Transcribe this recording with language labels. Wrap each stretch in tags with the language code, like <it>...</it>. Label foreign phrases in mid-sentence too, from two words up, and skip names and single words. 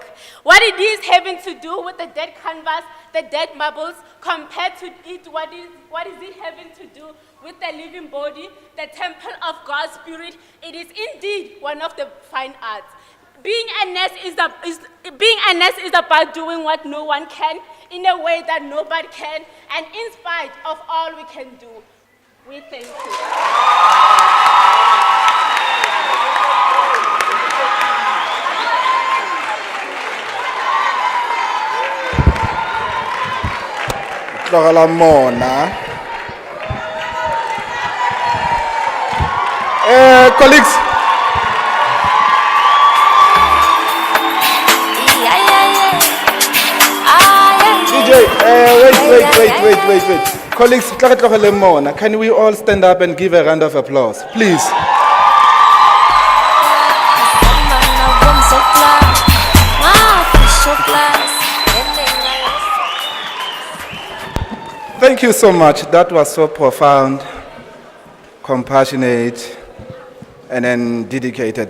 <en>What it is having to do with the dead canvas, the dead marbles, compared to it, what is it having to do with the living body, the temple of God's Spirit? It is indeed one of the fine arts. Being a nurse is about doing what no one can in a way that nobody can, and in spite of all we can do. We thank you.</en> <tn>Tlogela mona.</tn> <en>Colleagues. DJ, wait. Colleagues,</en> <tn>tlogela mona.</tn> <en>Can we all stand up and give a round of applause, please? Thank you so much. That was so profound, compassionate, and then dedicated.</en>